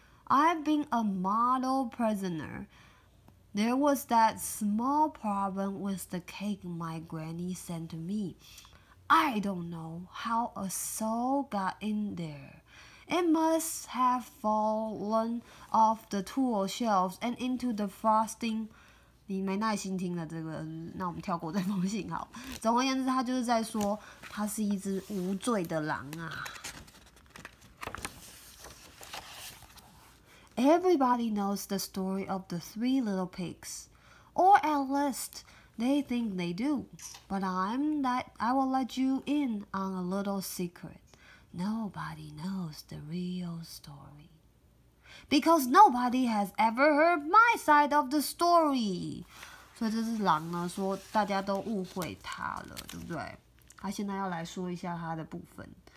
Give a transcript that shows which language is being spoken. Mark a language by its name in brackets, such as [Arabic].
[English] I've been a model prisoner. There was that small problem with the cake my granny sent to me. I don't know how a soul got in there. It must have fallen off the tool shelves and into the frosting. [Chinese] 你没耐心听了这个，那我们跳过这封信好。总而言之，他就是在说，他是一只无罪的狼啊。 [English] Everybody knows the story of the three little pigs, or at least they think they do. But I will let you in on a little secret. Nobody knows the real story. Because nobody has ever heard my side of the story. [Chinese] 所以这只狼呢说大家都误会他了，对不对？他现在要来说一下他的部分。